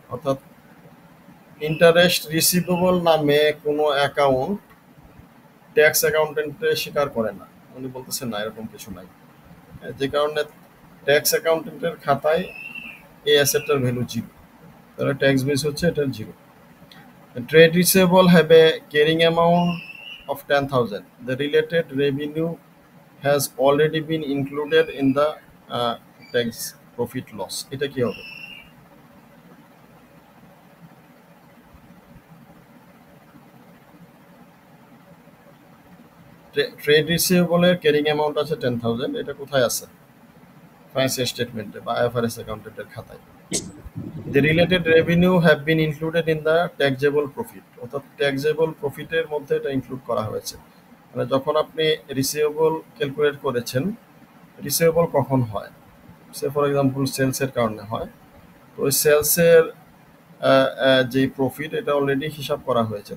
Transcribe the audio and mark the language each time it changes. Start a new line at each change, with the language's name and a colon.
Bangla: অর্থাৎ interest receivable নামে কোনো অ্যাকাউন্ট ট্যাক্স অ্যাকাউন্টেন্টে স্বীকার করে না। উনি বলতেছেন না, এরকম কিছু নাই। যে কারণে ট্যাক্স অ্যাকাউন্টেন্টের খাতায় এই অ্যাসেটটার ভ্যালু 0। তাহলে ট্যাক্স বেস হচ্ছে এটার 0।
English: Trade receivable have a carrying amount of 10,000. The related revenue has already been included in the tax profit loss.
Bangla: এটা কি হবে? ট্রেড রিসিভেবল এর ক্যারিং অ্যামাউন্ট আছে 10,000। এটা কোথায় আছে? ফাইন্যান্সিয়াল স্টেটমেন্টে বা আইএফআরএস অ্যাকাউন্টেন্টের খাতায়।
English: The related revenue have been included in the taxable profit.
Bangla: অর্থাৎ ট্যাক্সেবল প্রফিটের মধ্যে এটা ইনক্লুড করা হয়েছে। মানে যখন আপনি রিসিভেবল ক্যালকুলেট করেছেন, রিসিভেবল কখন হয়? সে ফর এক্সাম্পল সেলসের কারণে হয়। তো ওই সেলসের যে প্রফিট এটা অলরেডি হিসাব করা হয়েছে।